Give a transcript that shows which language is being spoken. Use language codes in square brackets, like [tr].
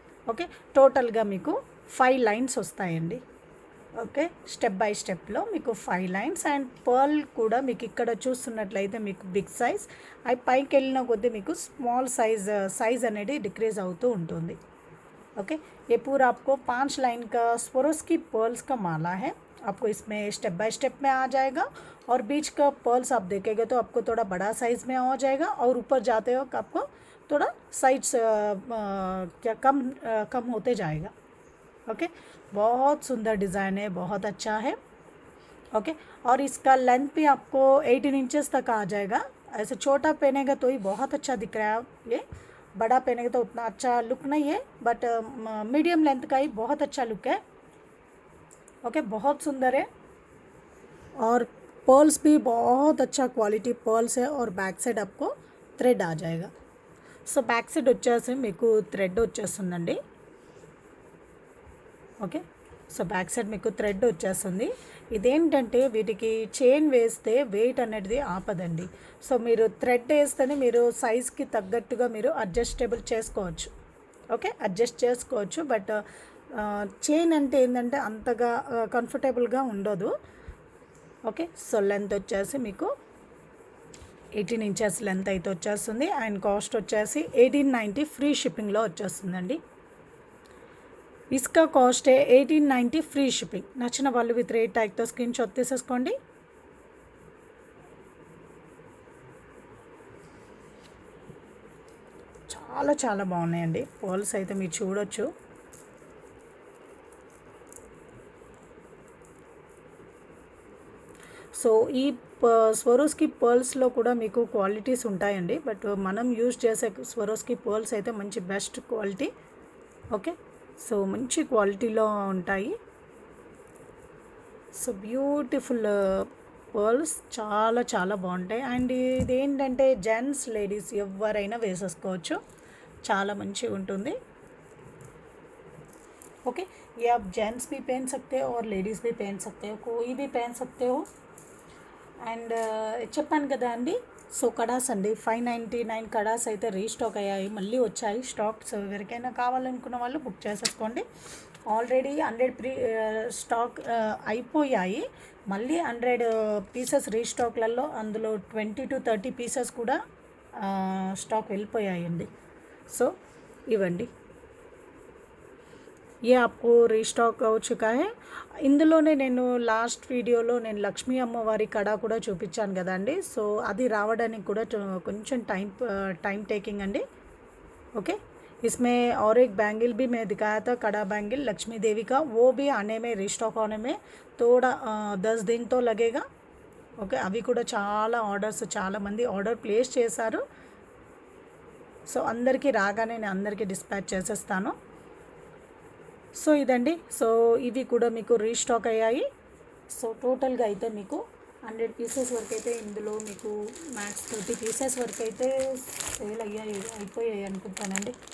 [te] Okay, టోటల్గా మీకు 5 lines వస్తాయండి. ఓకే, స్టెప్ బై స్టెప్లో మీకు 5 లైన్స్. అండ్ పర్ల్ కూడా మీకు ఇక్కడ చూస్తున్నట్లయితే మీకు బిగ్ సైజ్, అవి పైకి వెళ్ళిన కొద్దీ మీకు స్మాల్ సైజ్ అనేది డిక్రీజ్ అవుతూ ఉంటుంది. [hi] ओके, ये पूरा आपको 5 लाइन का स्वरोस्की पर्ल्स का माला है. आपको इसमें स्टेप बाय स्टेप में आ जाएगा, और बीच का पर्ल्स आप देखेंगे तो आपको थोड़ा बड़ा साइज़ में आ जाएगा, और ऊपर जाते वक्त आपको थोड़ा साइज क्या कम होते जाएगा. ओके, बहुत सुंदर डिज़ाइन है, बहुत अच्छा है. ओके, और इसका लेंथ भी आपको 18 इंचेस तक आ जाएगा. ऐसे छोटा पहनेगा तो ही बहुत अच्छा दिख रहा है. ये बड़ा पहनेगा तो उतना अच्छा लुक नहीं है, बट मीडियम लेंथ का ही बहुत अच्छा लुक है. ओके, बहुत सुंदर है. और पर्ल्स भी बहुत अच्छा क्वालिटी पर्ल्स है. और बैक साइड आपको थ्रेड आ जाएगा. [te] సో బ్యాక్ సైడ్ వచ్చేసి మీకు థ్రెడ్ వచ్చేస్తుందండి. ఓకే, సో బ్యాక్ సైడ్ మీకు థ్రెడ్ వచ్చేస్తుంది. ఇదేంటంటే వీటికి చైన్ వేస్తే వెయిట్ అనేది ఆపదండి. సో మీరు థ్రెడ్ వేస్తేనే మీరు సైజ్కి తగ్గట్టుగా మీరు అడ్జస్టబుల్ చేసుకోవచ్చు. ఓకే, అడ్జస్ట్ చేసుకోవచ్చు. బట్ చైన్ అంటే ఏంటంటే అంతగా కంఫర్టబుల్గా ఉండదు. ఓకే, సో లెంత్ వచ్చేసి మీకు 18 ఇంచెస్ లెంత్ అయితే వచ్చేస్తుంది. అండ్ కాస్ట్ వచ్చేసి 1890 ఫ్రీ షిప్పింగ్లో వచ్చేస్తుందండి. [hi] इसका कॉस्ट है 1890 ఫ్రీ షిప్పింగ్. [te] నచ్చిన వాళ్ళు విత్ రేట్ ట్యాగ్తో స్క్రీన్ షాట్ తీసేసుకోండి. చాలా చాలా బాగున్నాయండి పర్ల్స్ అయితే మీరు చూడొచ్చు. సో ఈ స్వరోస్కి పర్ల్స్లో కూడా మీకు క్వాలిటీస్ ఉంటాయండి, బట్ మనం యూజ్ చేసే స్వరోస్కి పర్ల్స్ అయితే మంచి బెస్ట్ క్వాలిటీ. ఓకే, సో మంచి క్వాలిటీలో ఉంటాయి. సో బ్యూటిఫుల్ పర్ల్స్ చాలా చాలా బాగుంటాయి. అండ్ ఇదేంటంటే జెంట్స్ లేడీస్ ఎవరైనా వేసేసుకోవచ్చు, చాలా మంచిగా ఉంటుంది. [hi] ओके, ये आप जेंट्स भी पहन सकते हो और लेडीज़ भी पहन सकते हो, कोई भी पहन सकते हो. [te] అండ్ చెప్పాను కదా అండి, సో కడాస్ అండి 599 కడాస్ అయితే రీస్టాక్ అయ్యాయి, మళ్ళీ వచ్చాయి స్టాక్. సో ఎవరికైనా కావాలనుకున్న వాళ్ళు బుక్ చేసేసుకోండి. ఆల్రెడీ 100 స్టాక్ అయిపోయాయి, మళ్ళీ 100 పీసెస్ రీస్టాక్లలో అందులో 20 to 30 పీసెస్ కూడా స్టాక్ వెళ్ళిపోయాయండి. సో ఇవ్వండి, [hi] ये आपको రీస్టాక్ అవు చుకా హై. [te] ఇందులోనే నేను లాస్ట్ వీడియోలో నేను లక్ష్మీ అమ్మవారి కడ కూడా చూపించాను కదండి. సో అది రావడానికి కూడా కొంచెం टाइम टेकिंग అండి. [hi] ओके, इसमें और एक बैंगल भी मैं दिखाया था, कड़ा बैंगल लक्ष्मी देवी का, वो भी आने में రీస్టాక్ होने में थोड़ा 10 दिन तो लगेगा. [te] ఓకే, అవి కూడా చాలా ఆర్డర్స్, చాలామంది ఆర్డర్ ప్లేస్ చేశారు. సో అందరికీ రాగానే నేను అందరికీ డిస్పాచ్ చేసేస్తాను. సో ఇదండి, సో ఇవి కూడా మీకు రీస్టాక్ అయ్యాయి. సో టోటల్గా అయితే మీకు 100 పీసెస్ వరకు అయితే ఇందులో మీకు మ్యాక్స్ 30 పీసెస్ వరకు అయితే సేల్ అయిపోయాయి అనుకుంటానండి.